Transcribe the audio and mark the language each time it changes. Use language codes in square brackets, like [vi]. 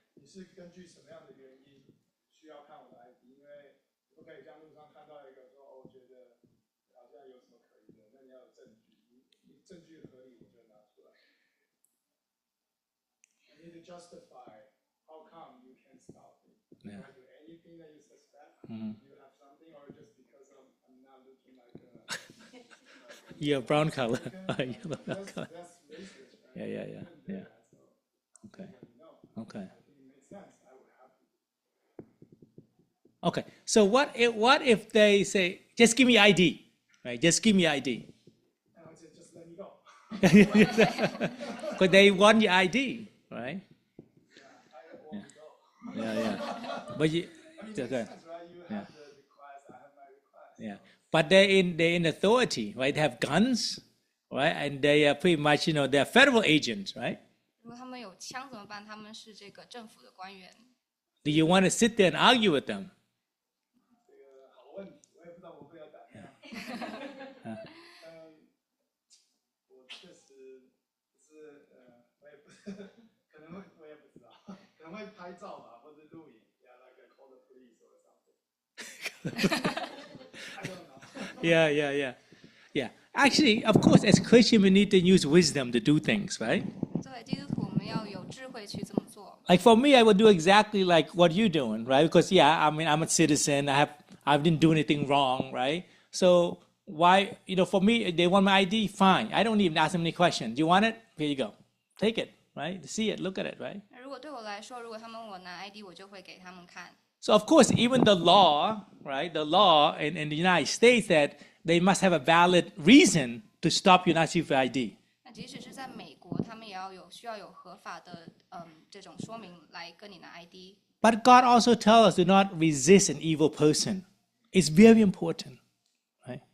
[zh] 你是根据什么样的原因需要看我的 ID？因为不可以在路上看到一个说，哦，我觉得好像有什么可疑的，那你要有证据，你证据合理，我就拿出来。 [en] You need to justify how come you can stop it. Do I do anything that you suspect? You have something, or just because I'm not looking like a You're brown color. You're brown color. that's racist, right? Yeah. Okay. Okay. It makes sense. I would have to. Okay. So what if they say, just give me ID, right? Just give me ID. And I said, just let me go. Because they want your ID, right? I won't go. Yeah. But you, I mean, it okay. makes sense, right? You have the request, I have my request. Yeah. But they're in authority, right? They have guns, right? And they are pretty much, they're federal agents, right? [zh] 如果他们有枪怎么办？他们是这个政府的官员。 [en] Do you want to sit there and argue with them? [zh] 这个好问题，我也不知道我会要打样。我确实是我也不可能会我也不知道，可能会拍照吧，或者录影， [en] yeah, like I call the police or something. I don't know. Yeah. Actually, of course, as Christian, we need to use wisdom to do things, right? [zh] 作为基督徒，我们要有智慧去这么做。 [en] Like for me, I would do exactly like what you're doing, right? Because I mean, I'm a citizen. I didn't do anything wrong, right? So why, for me, they want my ID, fine. I don't even ask them any questions. You want it? Here you go. Take it, right? See it, look at it, right? [zh] 那如果对我来说，如果他们问我拿 ID，我就会给他们看。 [en] So of course, even the law, right? The law in the United States that they must have a valid reason to stop you not asking for ID. [zh] 那即使是在美国，他们也需要有合法的这种说明来跟你拿 ID。 [en] But God also tells us do not resist an evil person. It's very important, right?